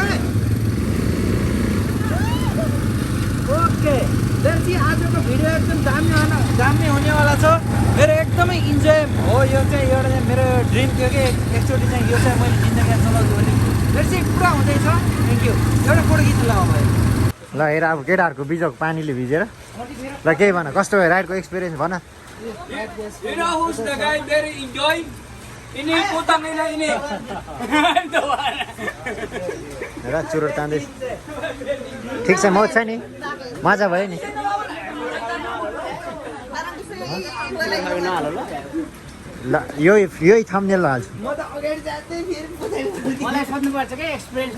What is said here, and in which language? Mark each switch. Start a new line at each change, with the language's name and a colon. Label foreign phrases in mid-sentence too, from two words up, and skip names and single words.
English: okay let's see
Nepali: आजको भिडियो एकदम दामी हुनेवाला छ मेरो एकदमै इन्जोय हो यो चाहिँ एउटा चाहिँ मेरो ड्रिम थियो कि एकचोटि चाहिँ यो चाहिँ मैले जिन्दगीमा चलाउँछु भने
English: let's see
Nepali: पुरा हुँदैछ
English: thank you
Nepali: एउटा फोटो खिच्नु लगाऊ भाइ ल हेर अब केटाहरूको बिजोक पानीले भिजेर ल केही भन कस्तो भयो राइडको एक्सपिरियन्स भन
English: You know who's the guy very enjoying?
Filipino: Ini putang ini.
Nepali: हेर चुरोट तान्दै ठिक छ मौज छ नि मजा भयो नि ल यही थम्बनेल हाल्छु मलाई सोध्नुपर्छ के एक्सपिरियन्स